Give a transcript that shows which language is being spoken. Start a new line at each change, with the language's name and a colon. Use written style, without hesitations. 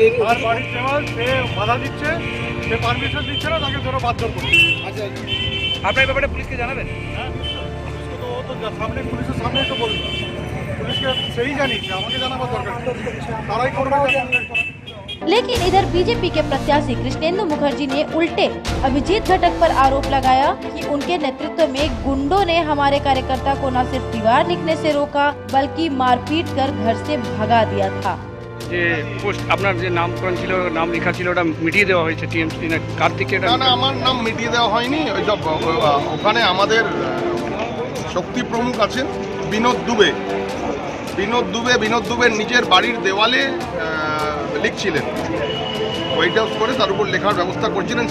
Bangla: আর বাড়ির দেওয়াল সে বাধা দিচ্ছে, সে পারমিশন দিচ্ছে না, তাকে ধরো বাধ্য করছে। আচ্ছা আপনার ব্যাপারে পুলিশকে জানাবেন? হ্যাঁ পুলিশকে তো ও তো সামনে, পুলিশের সামনেই তো বলবে, পুলিশকে সেই জানিয়েছে, আমাকে জানাবার দরকার নেই। তারাই করবে।
Hindi: लेकिन इधर बीजेपी के प्रत्याशी कृष्णेंदु मुखर्जी ने उल्टे अभिजीत घटक पर आरोप लगाया कि उनके नेतृत्व में गुंडों ने हमारे कार्यकर्ता को न सिर्फ दीवार लिखने से रोका बल्कि मारपीट कर घर से भगा दिया था।
Bangla: যে পোস্ট আপনার যে নামকরণ ছিল, নাম লেখা ছিল, ওটা মিটিয়ে দেওয়া হয়েছে টিএমসি না কার্তিকের? না না, আমার নাম মিটিয়ে দেওয়া হয়নি। ওই সব ওখানে আমাদের শক্তি প্রমুখ আছেন বিনোদ দুবে, বিনোদ দুবের নিজের বাড়ির দেওয়ালে লিখছিলেন, হোয়াইট হাউস করে তার উপর লেখার ব্যবস্থা করছিলেন।